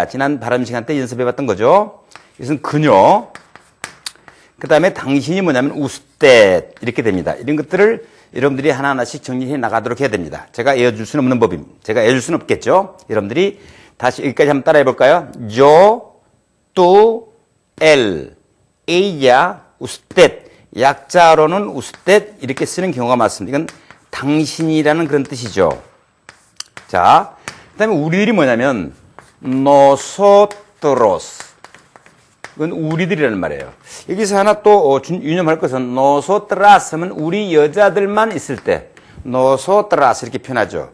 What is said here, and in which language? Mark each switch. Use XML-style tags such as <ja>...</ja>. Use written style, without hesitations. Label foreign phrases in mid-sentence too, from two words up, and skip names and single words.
<ko>지난 발음 시간 때 연습해봤던 거죠. 이것은 그녀. 그 다음에 당신이 뭐냐면 우스떼 이렇게 됩니다. 이런 것들을 여러분들이 하나하나씩 정리해 나가도록 해야 됩니다. 제가 외워줄 수는 없는 법입니다. 제가 외워줄 수는 없겠죠. 여러분들이 다시 여기까지 한번 따라해 볼까요?</ko> <es>Yo, tú, él, ella, usted.</es> <ko>약자로는 usted 이렇게 쓰는 경우가 많습니다. 이건 당신이라는 그런 뜻이죠. 자, 그 다음에 우리들이 뭐냐면 nosotros. 이건 우리들이라는 말이에요. 여기서 하나 또 유념할 것은 nosotras 하면 우리 여자들만 있을 때 nosotras 이렇게 표현하죠.</ko>